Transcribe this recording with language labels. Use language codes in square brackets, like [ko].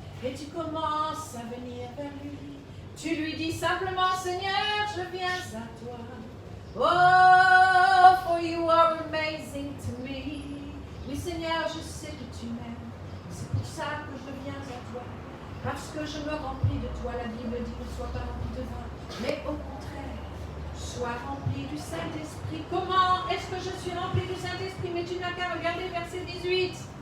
[fr] Et tu commences à venir vers lui. Tu lui dis simplement, Seigneur, je viens à toi. [en] Oh, for you are amazing to me. [fr] Oui, Seigneur, je sais que tu m'aimes. C'est pour ça que je viens à toi. Parce que je me remplis de toi. La Bible dit, ne sois pas rempli de vin. Mais au contraire, sois rempli du Saint-Esprit. Comment est-ce que je suis rempli du Saint-Esprit? Mais tu n'as qu'à regarder verset 18.